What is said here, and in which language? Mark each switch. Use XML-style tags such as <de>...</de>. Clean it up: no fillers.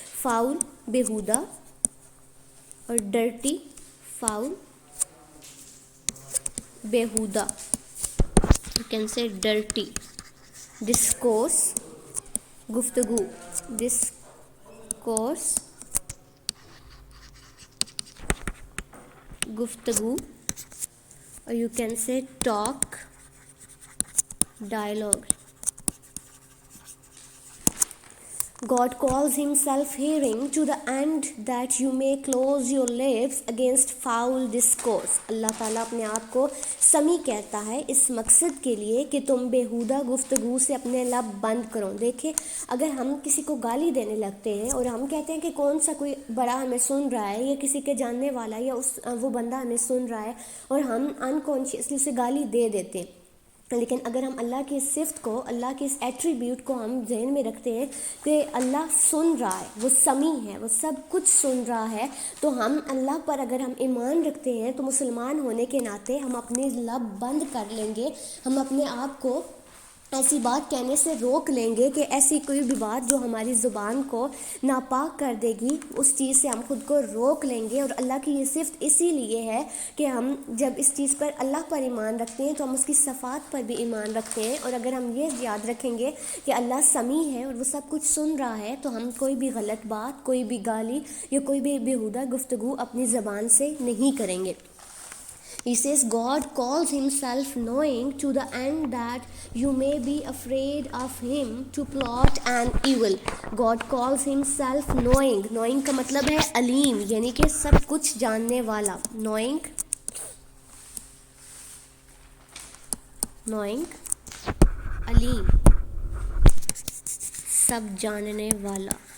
<en>Foul बेहुदा और dirty, foul बेहुदा, you can say dirty. Discourse गुफ्तगू, डिस्कोर्स گفتگو, or you can say talk, dialogue. God calls himself hearing to the end that you may close your lips against foul discourse.</en> <ur>اللہ تعالیٰ اپنے آپ کو سمیع کہتا ہے اس مقصد کے لیے کہ تم بیہودہ گفتگو سے اپنے لب بند کرو. دیکھیں اگر ہم کسی کو گالی دینے لگتے ہیں اور ہم کہتے ہیں کہ کون سا کوئی بڑا ہمیں سن رہا ہے یا کسی کے جاننے والا یا وہ بندہ ہمیں سن رہا ہے اور ہم انکانشیسلی اسے گالی دے دیتے ہیں, لیکن اگر ہم اللہ کی اس صفت کو, اللہ کے اس ایٹریبیوٹ کو ہم ذہن میں رکھتے ہیں کہ اللہ سن رہا ہے, وہ سمیع ہے, وہ سب کچھ سن رہا ہے, تو ہم اللہ پر اگر ہم ایمان رکھتے ہیں تو مسلمان ہونے کے ناطے ہم اپنے لب بند کر لیں گے, ہم اپنے آپ کو ایسی بات کہنے سے روک لیں گے کہ ایسی کوئی بھی بات جو ہماری زبان کو ناپاک کر دے گی اس چیز سے ہم خود کو روک لیں گے. اور اللہ کی یہ صفت اسی لیے ہے کہ ہم جب اس چیز پر اللہ پر ایمان رکھتے ہیں تو ہم اس کی صفات پر بھی ایمان رکھتے ہیں, اور اگر ہم یہ یاد رکھیں گے کہ اللہ سمیع ہے اور وہ سب کچھ سن رہا ہے تو ہم کوئی بھی غلط بات, کوئی بھی گالی یا کوئی بھی بیہودہ گفتگو اپنی زبان سے نہیں کریں گے.</ur> <en>He says God calls himself knowing to the end that you may be afraid of him to plot an evil. God calls himself knowing.</en> <ur>Knowing کا مطلب ہے علیم, یعنی کہ سب کچھ جاننے والا. knowing علیم, سب جاننے والا.</ur>